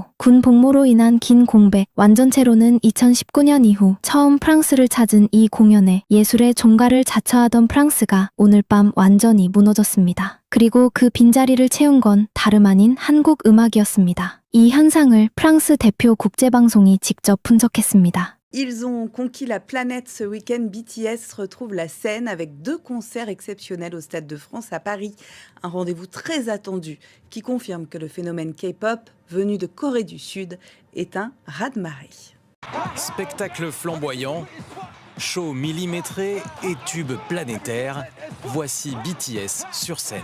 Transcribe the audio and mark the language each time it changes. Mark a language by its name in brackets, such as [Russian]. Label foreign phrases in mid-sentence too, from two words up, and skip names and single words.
[Korean] 군 복무로 인한 긴 공백, 완전체로는 2019년 이후 처음 프랑스를 찾은 이 공연에 예술의 종가를 자처하던 프랑스가 오늘 밤 완전히 무너졌습니다. 그리고 그 빈자리를 채운 건 다름 아닌 한국 음악이었습니다. 이 현상을 프랑스 대표 국제방송이 직접 분석했습니다. [French] Ils ont conquis la planète ce week-end. BTS retrouve la scène avec 2 concerts exceptionnels au Stade de France à Paris. Un rendez-vous très attendu qui confirme que le phénomène K-pop, venu de Corée du Sud, est un raz-de-marée. Spectacle flamboyant, show millimétré et tube planétaire, voici BTS sur scène.